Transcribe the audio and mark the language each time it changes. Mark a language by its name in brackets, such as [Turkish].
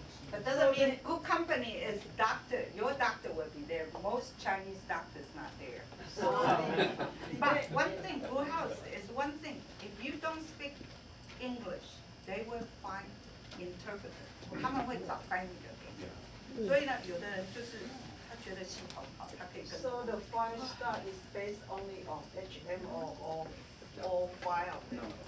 [English] But doesn't mean good company is doctor. Your doctor will be there. Most Chinese doctors not there. So, but one thing, group health is one thing. If you don't speak English, they will find interpreter. [Chinese] 他们会找翻译的给你。所以呢，有的人就是他觉得系统好，他可以跟。 [English] So the 5-star is based only on HMO or all 5 of them?